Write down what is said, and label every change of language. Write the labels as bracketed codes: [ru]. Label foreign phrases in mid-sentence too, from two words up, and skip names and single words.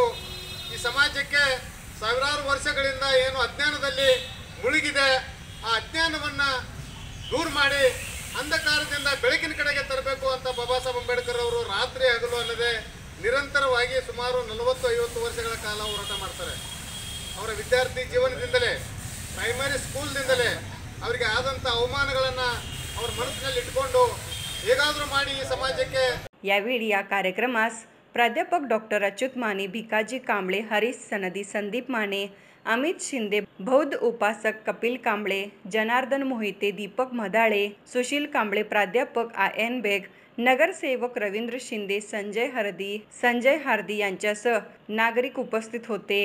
[kn] ಈ ಸಮಾಜಕ್ಕೆ ಸಾವಿರಾರು ವರ್ಷಗಳಿಂದ ಏನು ಅಜ್ಞಾನದಲ್ಲಿ ಮುಳುಗಿದೆ ಆ ಅಜ್ಞಾನವನ್ನು ದೂರ ಮಾಡಿ ಅಂಧಕಾರದಿಂದ ಬೆಳಕಿನ ಕಡೆಗೆ ತರಬೇಕು ಅಂತ ಬಾಬಾ ಸಾಹೇಬ್ ಅಂಬೇಡ್ಕರ್ ಅವರು ರಾತ್ರಿ ಹಗಲು ಅನ್ನದೇ ನಿರಂತರವಾಗಿ ಸುಮಾರು 40-50 ವರ್ಷಗಳ ಕಾಲ ಹೋರಾಟ ಮಾಡ್ತಾರೆ. ಅವರ ವಿದ್ಯಾರ್ಥಿ ಜೀವನದಿಂದಲೇ [en] primary school-ದಿಂದಲೇ [kn] ಅವರಿಗೆ ಆದಂಥ ಅವಮಾನಗಳನ್ನು ಅವ್ರ ಮನಸ್ಸಿನಲ್ಲಿ ಇಟ್ಕೊಂಡು ಹೇಗಾದರೂ ಮಾಡಿ ಈ ಸಮಾಜಕ್ಕೆ. [mr] यावेळी या कार्यक्रमास प्राध्यापक डॉक्टर अच्युत माने, भिकाजी कांबळे, हरीश सनदी, संदीप माने, अमित शिंदे, बौद्ध उपासक कपिल कांबळे, जनार्दन मोहिते, दीपक मधाळे, सुशील कांबळे, प्राध्यापक AN बेग, नगरसेवक रवींद्र शिंदे, संजय हार्दी यांच्यासह नागरिक उपस्थित होते.